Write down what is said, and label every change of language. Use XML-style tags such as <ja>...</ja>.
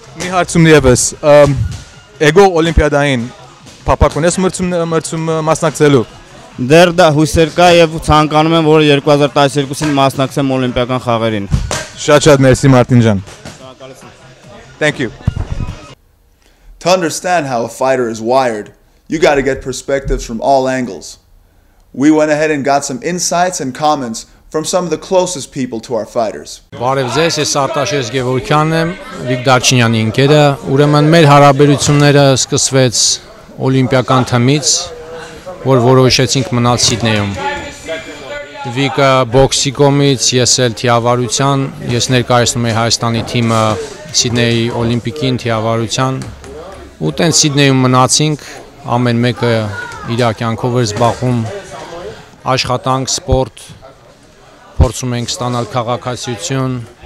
<hy>Մի հարցում եւս, Էգո Օլիմպիադային փապակ ունես մրցում մասնակցելու։ Դեռ դա հույսեր կա եւ ցանկանում եմ, որ 2012-ին մասնակցեմ օլիմպիական խաղերին։ Շատ մերսի Մարտին ջան։</hy> <en>Thank you. To understand how a fighter is wired, you got to get perspectives from all angles. We went ahead and got some insights and comments from some of the closest people to our fighters.</en> <hy>Բարև ձեզ, ես Արտաշես Գևորգյանն եմ, Vic Darchinyan-ի ընկերը, ուրեմն մեր հարաբերությունները սկսվեց օլիմպիական թմից, որ որոշեցինք մնալ Սիդնեյում։ Վիկը բոքսի կողմից, ես էլ թիավարության, ես ներկայացնում եմ Հայաստանի թիմը Սիդնեյի օլիմպիկին թիավարության, ու տենց Սիդնեյում մնացինք, ամեն մեկը իր կյանքով էր զբաղվում, աշխատանք, սպորտ, փորձում ենք ստանալ քաղաքացիություն</hy>